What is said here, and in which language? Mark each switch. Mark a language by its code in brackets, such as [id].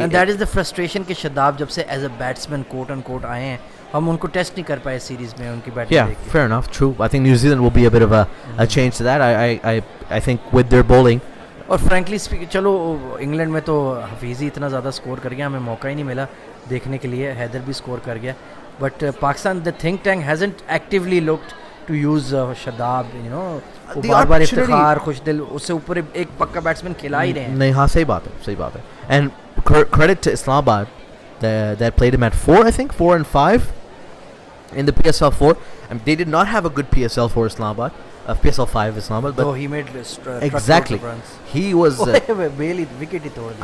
[en] And that is the frustration [hi] कि शदाब जब से [en] as a batsman quote unquote [hi] आए हैं, हम उनको टेस्ट नहीं कर पाए सीरीज में उनकी बैटिंग देख के. [en] fair enough, true. I think New Zealand will be a bit of a change to that. I think with their bowling. [hi] और [en] frankly speaking, [hi] चलो इंग्लैंड में तो हफीज़ी इतना ज़्यादा स्कोर कर गया, हमें मौका ही नहीं मिला देखने के लिए. हैदर भी स्कोर कर गया, [en] But Pakistan the think tank hasn't actively looked to use Shadab, you know. [hi] बार-बार इफ्तिखार, खुशदिल, उससे ऊपर एक पक्का बैट्समैन खिला ही रहे हैं. नहीं, हाँ, सही बात है. [en] And credit to Islamabad that played him at 4, I think 4 and 5 in the PSL 4. And they did not have a good PSL 4 Islamabad. PSL 5 Islamabad, but So he made exactly. He was. [hi] Bailey wicket ही तोड़ दी.